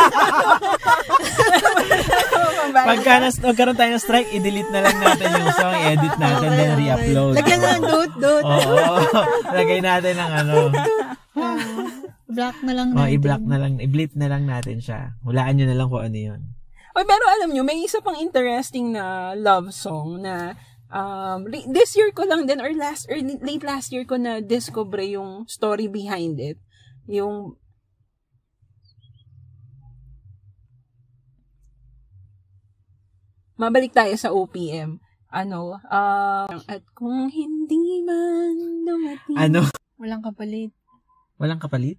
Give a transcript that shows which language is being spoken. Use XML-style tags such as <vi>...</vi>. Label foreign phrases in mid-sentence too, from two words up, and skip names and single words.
<tl>Pagka nagkaroon tayo ng strike, i-delete na lang natin yung song, i-edit natin,</tl> <en>then re-upload.</en> <tl>Lagyan na ng dot. Oo, lagay natin ng Block na lang natin. i-block na lang, i-bleep na lang natin siya. Hulaan nyo na lang kung ano yun. Oy, pero alam nyo, may isa pang interesting na</tl> <en>love song</en> <tl>na</tl> <en>this year</en> <tl>ko lang din or</tl> <en>late last year</en> <tl>ko na discover yung</tl> <en>story behind it.</en> <tl>Yung mabalik tayo sa OPM. At kung hindi man dumating. Walang kapalit. Walang kapalit?</tl>